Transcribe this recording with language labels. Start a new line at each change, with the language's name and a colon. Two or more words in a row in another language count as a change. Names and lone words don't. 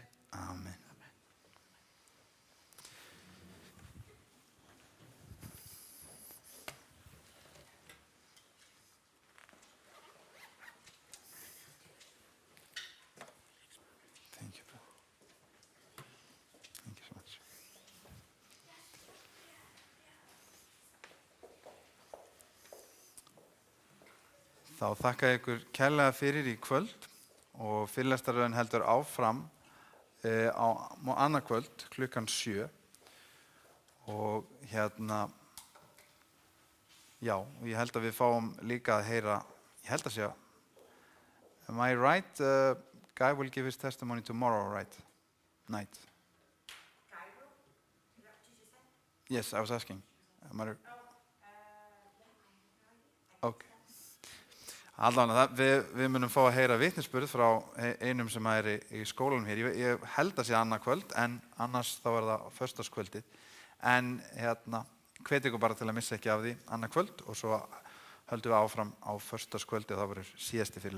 English: Amen. Thank you. Thank you so much.
Icelandic: Þá þakka ég ykkur kærlega fyrir í kvöld og fyrirlestarröðin heldur áfram á annað kvöld klukkan 7 og já, ég held að við fáum líka að heyra, ég held að segja,
English: am I right? Guy will give his testimony tomorrow, right? Night. Yes, I was asking. Am I... Okay.
Icelandic: Allavega, við munum fá að heyra vitnisburð frá einum sem er í skólanum hér. Ég held að sé annað kvöld, en annars þá er það föstudagskvöldið. En hvet ykkur bara til að missa ekki af því annað kvöld og svo höldum við áfram á föstudagskvöldið og það verður síðasti fyrirlesturinn.